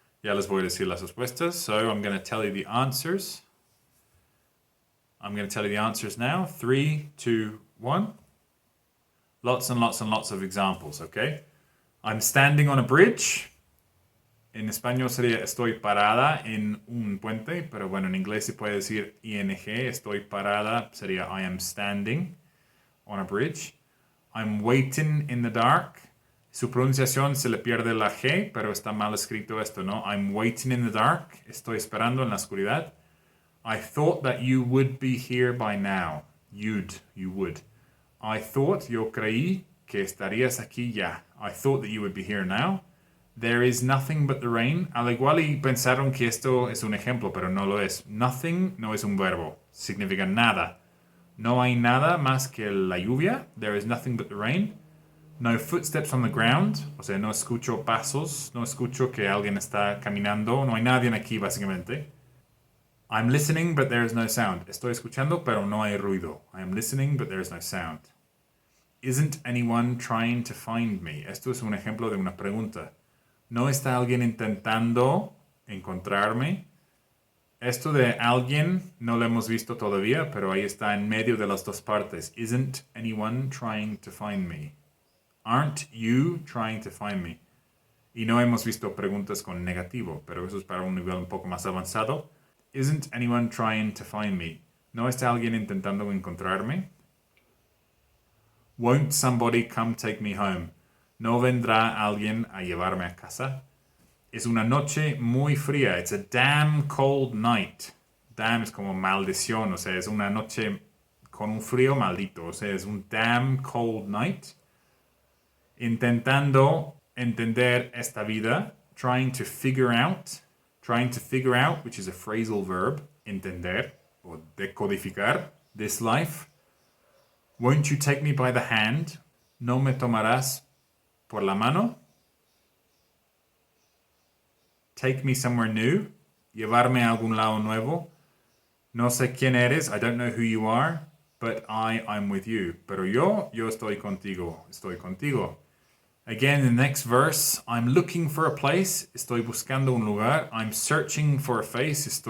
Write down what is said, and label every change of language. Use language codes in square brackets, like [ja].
[es] Ya les voy a decir las respuestas. [en] So I'm going to tell you the answers. I'm going to tell you the answers now. 3, 2, 1. Lots and lots and lots of examples, okay? I'm standing on a bridge. [es] En español sería estoy parada en un puente, pero bueno, en inglés se puede decir ing, estoy parada, sería [en] I am standing on a bridge. I'm waiting in the dark. [es] Su pronunciación se le pierde la G, pero está mal escrito esto, ¿no? [en] I'm waiting in the dark. [es] Estoy esperando en la oscuridad. [en] I thought that you would be here by now. You would. I thought, [es] yo creí que estarías aquí ya. [en] I thought that you would be here now. There is nothing but the rain. [es] Al igual y pensaron que esto es un ejemplo, pero no lo es. Nothing no es un verbo. Significa nada. No hay nada más que la lluvia. [en] There is nothing but the rain. No footsteps on the ground. [es] O sea, no escucho pasos. No escucho que alguien está caminando. No hay nadie aquí, básicamente. [en] I'm listening, but there is no sound. [es] Estoy escuchando, pero no hay ruido. [en] I am listening, but there is no sound. Isn't anyone trying to find me? [es] Esto es un ejemplo de una pregunta. ¿No está alguien intentando encontrarme? Esto de alguien no lo hemos visto todavía, pero ahí está en medio de las dos partes. [en] Isn't anyone trying to find me? Aren't you trying to find me? [es] Y no hemos visto preguntas con negativo, pero eso es para un nivel un poco más avanzado. [en] Isn't anyone trying to find me? [es] ¿No está alguien intentando encontrarme? [en] Won't somebody come take me home? [es] ¿No vendrá alguien a llevarme a casa? Es una noche muy fría. [en] It's a damn cold night. [es] Damn es como maldición, o sea, es una noche con un frío maldito. O sea, es un [en] damn cold night. [es] Intentando entender esta vida. [en] Trying to figure out, which is a phrasal verb. [es] Entender o decodificar. [en] This life. Won't you take me by the hand? [es] ¿No me tomarás por la mano? Take me somewhere new. Llevarme a algún lado nuevo. No sé quién eres. [en] I don't know who you are. But I'm with you. [es] Pero yo estoy contigo. Estoy contigo. [en] Again, in the next verse, I'm looking for a place. [es] Estoy buscando un lugar. [en] I'm searching for a face.